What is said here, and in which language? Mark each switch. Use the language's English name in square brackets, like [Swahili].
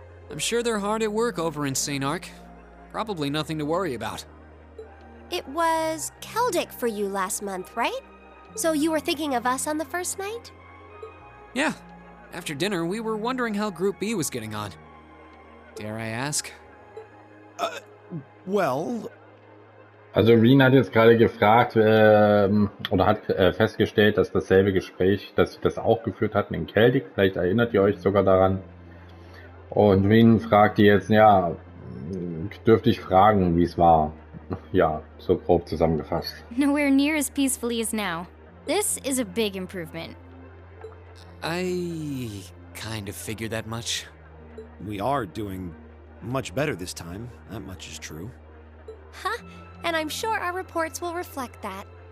[English] I'm sure they're hard at work over in St. Arc. Probably nothing to worry about. It was Celtic for you last month, right? So you were thinking of us on the first night? Yeah. After dinner, we were wondering how Group B was getting on. Dare I ask? Well... [German] Also Rean hat jetzt gerade gefragt oder hat festgestellt, dass dasselbe Gespräch, dass sie das auch geführt hatten in Celtic. Vielleicht erinnert ihr euch sogar daran. Und Rean fragt die jetzt, ja, dürfte ich fragen, wie es war. Ja, so grob zusammengefasst. [English] Nowhere near as peacefully as now. This is a big improvement. I kind of figured that much. We are doing much better this time, that much is true. Huh? And I'm sure our reports will reflect that.